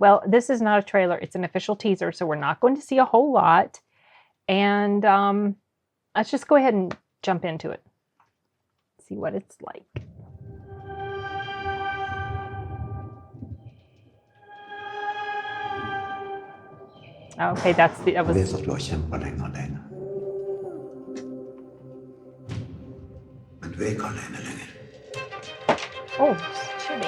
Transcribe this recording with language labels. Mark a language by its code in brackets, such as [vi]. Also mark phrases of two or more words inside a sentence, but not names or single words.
[en] Well, this is not a trailer, it's an official teaser, so we're not going to see a whole lot. And let's just go ahead and jump into it. See what it's like. Okay, that was... [no] Jeg vet at du har kjempet lenge alene. Men du er ikke alene lenger. [en] Oh, chili.